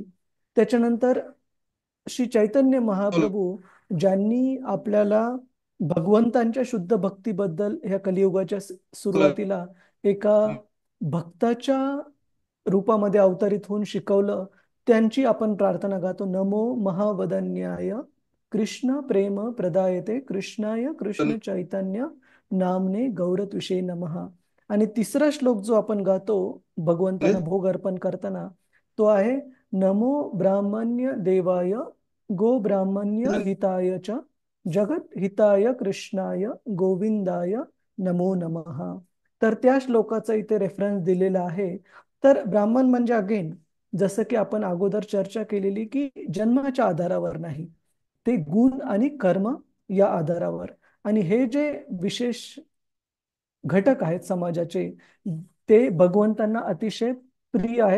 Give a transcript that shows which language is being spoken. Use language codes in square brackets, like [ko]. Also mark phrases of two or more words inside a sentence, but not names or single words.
[mr] त्याच्यानंतर श्री चैतन्य महाप्रभू ज्यांनी आपल्याला भगवंतांच्या शुद्ध भक्तीबद्दल ह्या कलियुगाच्या सुरुवातीला एका भक्ताच्या रूपामध्ये अवतरित होऊन शिकवलं, त्यांची आपण प्रार्थना गातो. [sa] नमो महावदन्याय कृष्ण प्रेम प्रदायते कृष्णाय कृष्ण चैतन्य नामने गौरत्विषे नमः. [mr] आणि तिसरा श्लोक जो आपण गातो भगवंतांना भोग अर्पण करताना तो आहे [sa] नमो ब्राह्मण्य देवाय गो ब्राह्मण्य हिताय च जगत हिताय कृष्णाय गोविंदाय नमो नमः. [mr] तर त्या श्लोकाचा इथे रेफरन्स दिलेला आहे. तर ब्राह्मण म्हणजे अगेन जसं की आपण अगोदर चर्चा केलेली की जन्माच्या आधारावर नाही, ते गुण आणि कर्म या आधारावर. आणि हे जे विशेष घटक आहेत समाजाचे ते भगवंतांना अतिशय प्रिय आहेत.